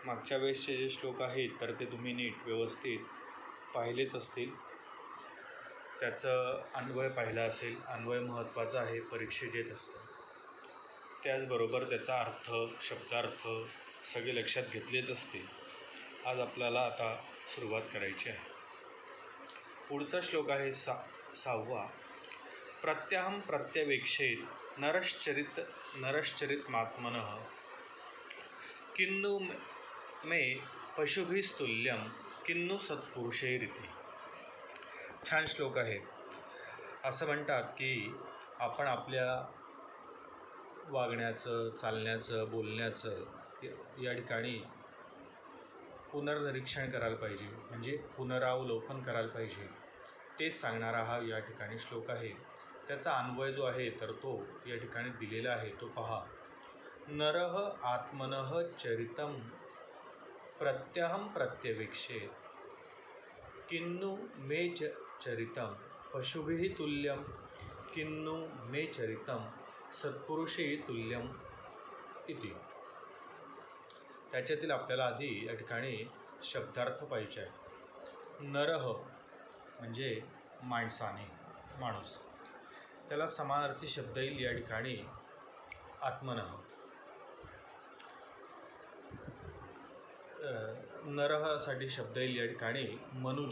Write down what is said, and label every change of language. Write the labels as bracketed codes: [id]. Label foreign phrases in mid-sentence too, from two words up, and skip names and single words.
[mr] मागच्या वेळेसचे जे श्लोक आहेत तर ते तुम्ही नीट व्यवस्थित पाहिलेच असतील, त्याचं अन्वय पाहिला असेल। अन्वय महत्त्वाचा आहे, परीक्षेत येत असतं। त्याचबरोबर त्याचा अर्थ, शब्दार्थ सगळे लक्षात घेतलेच असतील। आज आपल्याला आता सुरुवात करायची आहे। पुढचा श्लोक आहे 6वा। [sa] प्रत्यहं प्रत्यवेक्षेत नरश्चरितमात्मनः किन्नु मे पशुभिस्तुल्यं किन्नु सत्पुरुषैरिति। [mr] छान श्लोक आहे। असं म्हणतात की आपण आपल्या वागण्याचं, चालण्याचं, बोलण्याचं या ठिकाणी पुनर्निरीक्षण करायला पाहिजे, म्हणजे पुनरावलोकन करायला पाहिजे। तेच सांगणारा हा या ठिकाणी श्लोक आहे। त्याचा अन्वय जो आहे तर तो या ठिकाणी दिलेला आहे, तो पहा। [sa] नरः आत्मनः चरितं प्रत्यहं प्रत्यवेक्षेत किन्नु मे चरितं पशुभिः तुल्यं किन्नु मे चरितं सत्पुरुषैः तुल्यम् इति। [mr] त्याच्यातील आपल्याला आधी या ठिकाणी शब्दार्थ पाहिजे आहे। नरः म्हणजे माणसाने, माणूस, त्याला समानार्थी शब्द येईल या ठिकाणी आत्मनः। नरहसाठी शब्द येईल या ठिकाणी मनुज।